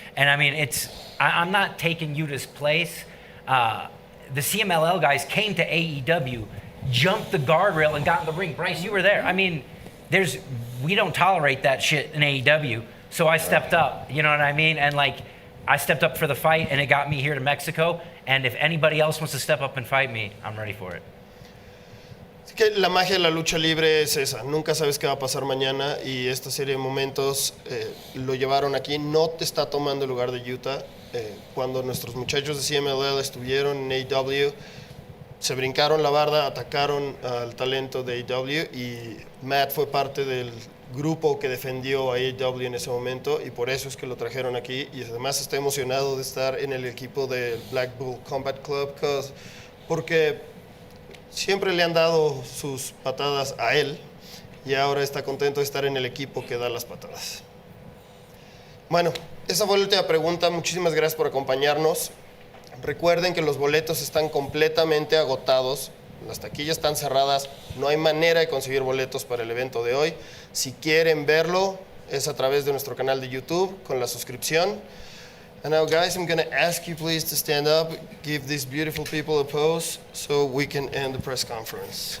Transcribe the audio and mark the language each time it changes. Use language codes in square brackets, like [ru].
[en] And I mean, I'm not taking Yuta's place. The CMLL guys came to AEW, jumped the guardrail and got in the ring. Bryce, you were there. I mean, we don't tolerate that shit in AEW. So I stepped up, you know what I mean? And like, I stepped up for the fight and it got me here to Mexico. And if anybody else wants to step up and fight me, I'm ready for it. [es] Así que la magia de la lucha libre es esa, nunca sabes qué va a pasar mañana y esta serie de momentos lo llevaron aquí, no te está tomando el lugar de Yuta. Cuando nuestros muchachos de CMLL estuvieron en AEW, se brincaron la barda, atacaron al talento de AEW y Matt fue parte del grupo que defendió a AEW en ese momento y por eso es que lo trajeron aquí y además está emocionado de estar en el equipo del Black Bull Combat Club porque siempre le han dado sus patadas a él y ahora está contento de estar en el equipo que da las patadas. Bueno, esa fue la última pregunta. Muchísimas gracias por acompañarnos. Recuerden que los boletos están completamente agotados. Las taquillas están cerradas. No hay manera de conseguir boletos para el evento de hoy. Si quieren verlo, es a través de nuestro canal de YouTube con la suscripción. [en] And now, guys, I'm going to ask you please to stand up, give these beautiful people a pose so we can end the press conference.